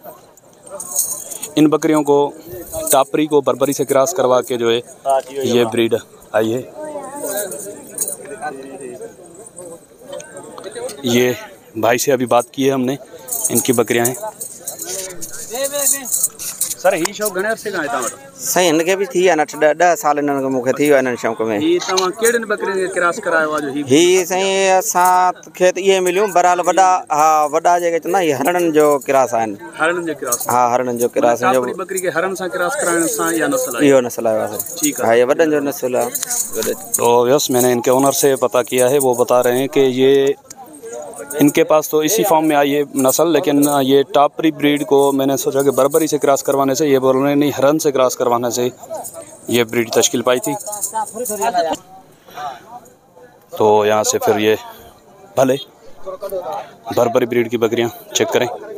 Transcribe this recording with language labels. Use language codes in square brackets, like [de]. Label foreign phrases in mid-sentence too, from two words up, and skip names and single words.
[hi] इन बकरियों को टापरी को बरबरी से क्रॉस करवा के जो है ये ब्रीड आई है। ये भाई से अभी बात की है हमने, इनकी बकरियां हैं। [sd] सर ही शौक़ घणे अरसे खां आहे तव्हां वटि? साईं हिनखे बि थी विया आहिनि 8-10 साल हिननि खे मूंखे थी विया हिननि शौक़ में। ही तव्हां कहिड़ियुनि बकरियुनि खे क्रॉस करायो आहे जो ही साईं असां खे इहे मिलियूं बहरहाल वॾा। हा वॾा जेके चवंदा इहे हरणनि जो क्रॉस आहिनि। हरणनि जो क्रॉस? हा हरणनि जो क्रॉस। बकरी के हरण सां क्रॉस कराइण सां या नस्ल आहे? इहो नस्ल आयो आहे। [hi] ठीक है। [sd] हाँ ये वॾनि जो नस्ल आहे। [hi] तो यस, मैंने इनके ओनर से पता किया है, वो बता रहे हैं कि ये इनके पास तो इसी फॉर्म में आई है नस्ल, लेकिन ये टापरी ब्रीड को मैंने सोचा कि बरबरी से क्रॉस करवाने से, ये बोल रहे हैं नहीं हरन से क्रॉस करवाने से ये ब्रीड तश्कील पाई थी। तो यहाँ से फिर ये भले बरबरी ब्रीड की बकरियाँ चेक करें।